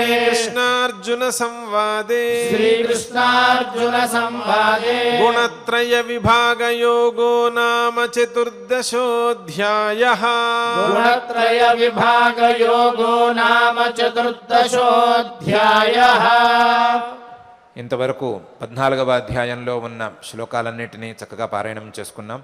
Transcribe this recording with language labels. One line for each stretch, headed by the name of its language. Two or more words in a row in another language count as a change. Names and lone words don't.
Sanskrit: कृष्णार्जुनसंवादे श्रीकृष्णार्जुनसंवादे गुणत्रयविभागयोगो नाम चतुर्दशोऽध्यायः गुणत्रयविभागयोगो नाम चतुर्दशोऽध्यायः
Telugu: ఇంతవరకు 14వ అధ్యాయంలో ఉన్న శ్లోకాలన్నిటినీ చక్కగా పారాయణం చేసుకున్నాం.